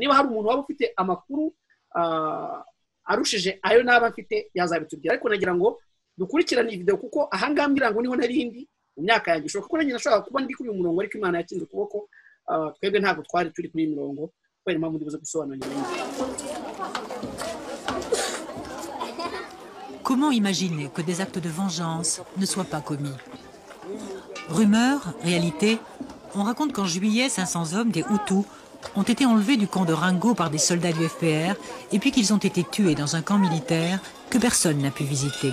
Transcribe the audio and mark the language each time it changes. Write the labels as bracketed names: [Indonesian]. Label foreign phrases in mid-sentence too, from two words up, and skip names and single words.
[Kinyarwanda] Niba hari umuntu waba ufite amakuru arushije ayo naba mfite yazabitubwira, ariko nagira ngo dukurikirane iyi video kuko ahangaha mirango niho narindi mu myaka yanjye ishoboka ko nanjye nashobora kuba ndi kuri uyu murongo ariko Imana yakinze ukuboko twebwe ntabwo twari turi kuri mirongo kubera impamvu ndibuze gusobanura nyuma. [French] Comment imaginer que des actes de vengeance ne soient pas commis? Rumeur, réalité, on raconte qu'en juillet, 500 hommes des Hutus ont été enlevés du camp de Ringo par des soldats du FPR et puis qu'ils ont été tués dans un camp militaire que personne n'a pu visiter.